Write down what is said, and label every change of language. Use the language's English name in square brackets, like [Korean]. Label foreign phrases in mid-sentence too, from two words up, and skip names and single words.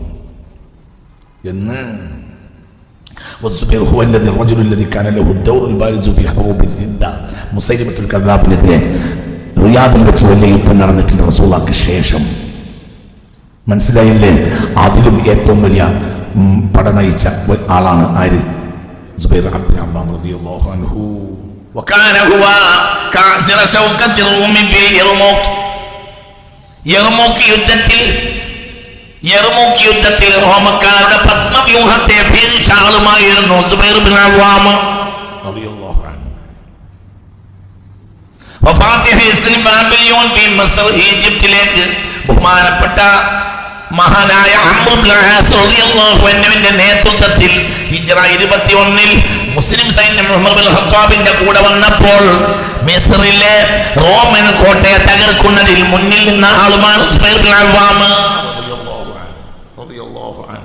[Malayalam] എന്ന് മുസൈലിമത്തുൽ കദ്ദാബിനെതിരെ റിയാദിൽ വെച്ച് വലിയ യുദ്ധം നടന്നിട്ടുണ്ട് റസൂലുള്ളാഹിക്ക് ശേഷം. മനസ്സിലായില്ലേ? അതിലും ഏറ്റവും വലിയ പട നയിച്ച ആളാണ് ആര്? സുബൈർ ബിൻ അവ്വാം [Arabic] رضي الله عنه. وكان هو كاسر شوكة الروم في [Malayalam] യർമൂക്ക് യുദ്ധത്തിൽ റോമക്കാരുടെ പത്മവ്യൂഹത്തെ ഭേദിച്ച ആളുമായിരുന്നു സുബൈർ ബിൻ അവ്വാം [Arabic] رضي الله عنه. وفاتح حصن بابليون ب مصر, [Malayalam] ഈജിപ്തിലേക്ക് ബഹുമാനപ്പെട്ട മഹാനായ അംർ ഇബ്നു ആസ് റളിയല്ലാഹു അൻഹുവിന്റെ നേതൃത്വത്തിൽ ഹിജ്റ 21 മുസ്ലിം സൈന്യം ഉമർ ബിൻ ഖത്താബിന്റെ കൂടെ വന്നപ്പോൾ മിസ്റിലെ റോമൻ കോട്ടയെ തകർക്കുന്നതിൽ മുന്നിൽ നിന്ന ആളുമാണ് സുബൈർ ബിൻ അവ്വാം [Arabic] رضي الله عنه.